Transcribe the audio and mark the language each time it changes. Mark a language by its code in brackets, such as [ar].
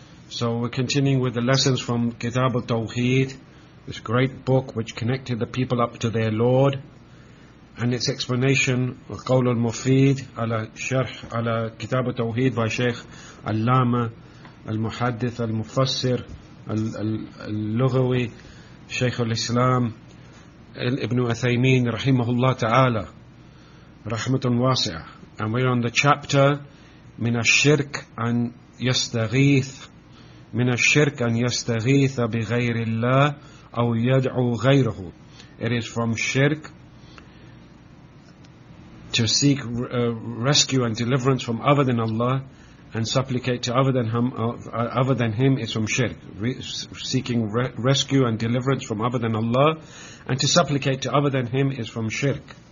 [en] So we're continuing with the lessons from Kitab al-Tawheed, this great book which connected the people up to their Lord, and its explanation of Qawl al-Mufid ala Sharh ala Kitab al-Tawheed by Shaykh Allama al-Muhaddith al-Mufassir [ar] اللغوي شيخ الإسلام ابن أثيمين رحمه الله تعالى رحمة واسعة. [en] And we're on the chapter [ar] من الشرك أن يستغيث من الشرك أن يستغيث بغير الله أو يدعو غيره. [en] It is from shirk to seek rescue and deliverance from other than Allah and supplicate to other than him is from shirk. Seeking rescue and deliverance from other than Allah and to supplicate to other than him is from shirk.